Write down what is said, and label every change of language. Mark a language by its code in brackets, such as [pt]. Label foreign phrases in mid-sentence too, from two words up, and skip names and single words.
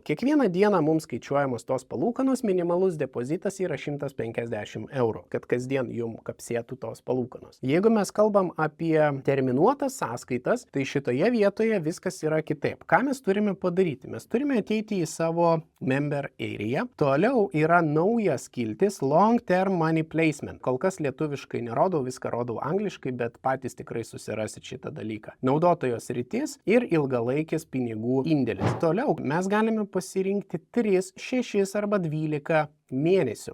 [lt] Kiekvieną dieną mums skaičiuojamos tos palūkanos, minimalus depozitas yra 150 eurų, kad kasdien jums kapsėtų tos palūkanos. Jeigu mes kalbam apie terminuotas sąskaitas, tai šitoje vietoje viskas yra kitaip. Ką mes turime padaryti? Mes turime ateiti į savo [en] member area. [lt] Toliau yra naujas skiltis [en] Long Term Money Placement. [lt] Kol kas lietuviškai nerodau, viską rodau angliškai, bet patys tikrai susirasit šitą dalyką. Naudotojos sritis ir ilgalaikis pinigų indėlis. Toliau mes galime pasirinkti 3, 6 arba 12 mėnesių.